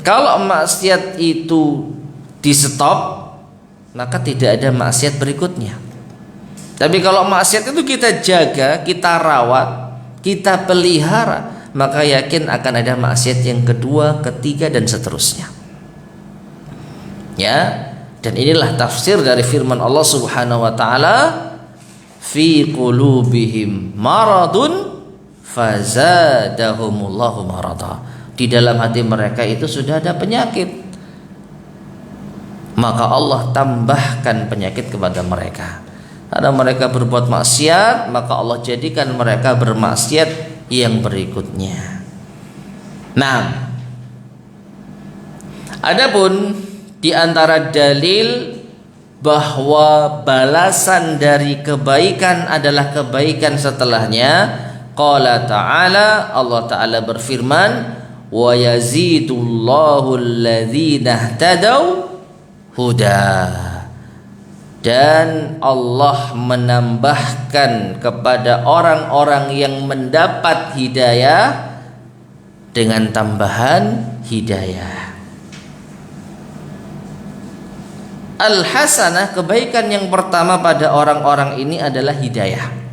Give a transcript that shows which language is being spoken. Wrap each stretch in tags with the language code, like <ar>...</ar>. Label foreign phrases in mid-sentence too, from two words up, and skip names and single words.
<id>Kalau maksiat itu di stop, maka tidak ada maksiat berikutnya. Tapi kalau maksiat itu kita jaga, kita rawat, kita pelihara, maka yakin akan ada maksiat yang kedua, ketiga, dan seterusnya. Ya, dan inilah tafsir dari firman Allah</id> <ar>سبحانه و تعالى, في قلوبهم مرض فزادهم الله مرضا.</ar> <id>Di dalam hati mereka itu sudah ada penyakit, maka Allah tambahkan penyakit kepada mereka. Karena mereka berbuat maksiat, maka Allah jadikan mereka bermaksiat yang berikutnya. Nah, adapun di antara dalil bahwa balasan dari kebaikan adalah kebaikan setelahnya,</id> <ar>قال تعالى,</ar> <id>Allah Ta'ala berfirman,</id> <ar>ويزيد الله الذين اهتدوا هدى.</ar> <id>Dan Allah menambahkan kepada orang-orang yang mendapat hidayah dengan tambahan hidayah. Al-hasanah, kebaikan yang pertama pada orang-orang ini adalah hidayah.</id>